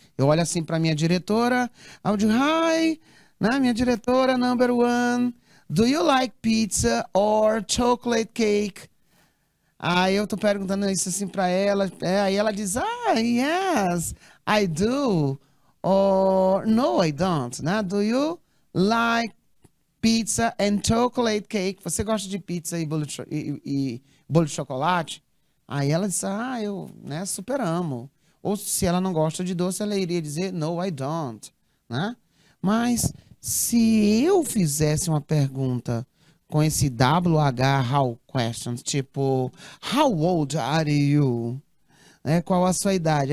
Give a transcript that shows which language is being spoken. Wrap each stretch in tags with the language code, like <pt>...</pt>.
<pt>Eu olho assim para minha diretora, eu digo, hi, né? Minha diretora</pt> <en>number one, do you like pizza or chocolate cake?</en> <pt>Aí eu tô perguntando isso assim para ela, aí ela diz,</pt> <en>yes, I do, or no, I don't,</en> <pt>né?</pt> <en>Do you like pizza and chocolate cake?</en> <pt>Você gosta de pizza e bolo de chocolate? Aí ela disse, eu, né, super amo. Ou se ela não gosta de doce, ela iria dizer,</pt> <en>no, I don't,</en> <pt>né? Mas se eu fizesse uma pergunta com esse WH how questions, tipo,</pt> <en>how old are you?</en> <pt>Qual a sua idade?</pt>